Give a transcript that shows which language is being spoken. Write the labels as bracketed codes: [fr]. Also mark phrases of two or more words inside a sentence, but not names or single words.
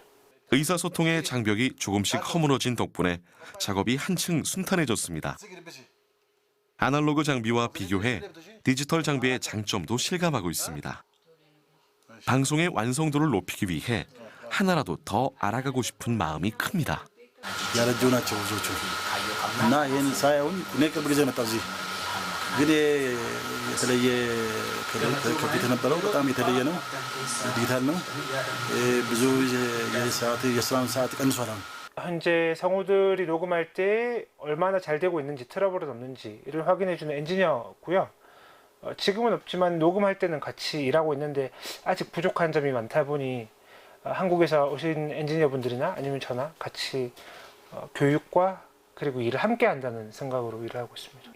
[ko] 의사소통의 장벽이 조금씩 허물어진 덕분에 작업이 한층 순탄해졌습니다. 아날로그 장비와 비교해 디지털 장비의 장점도 실감하고 있습니다. 방송의 완성도를 높이기 위해 하나라도 더 알아가고 싶은 마음이 큽니다. [am] ያረጁ ናቸው ብዙዎቹ እና ይህን ሳይሆን እኔ ቅርብ ጊዜ መጣሁ እዚህ ግን የተለየ ከፊት የነበረው በጣም የተለየ ነው። ዲጂታል ነው። ብዙ የስራውን ሰዓት ቀንሷል። [ko] 현재 성우들이 녹음할 때 얼마나 잘 되고 있는지 트러블은 없는지를 확인해주는 엔지니어고요. 지금은 없지만 녹음할 때는 같이 일하고 있는데 아직 부족한 점이 많다 보니 한국에서 오신 엔지니어분들이나 아니면 저나 같이 교육과 그리고 일을 함께 한다는 생각으로 일을 하고 있습니다.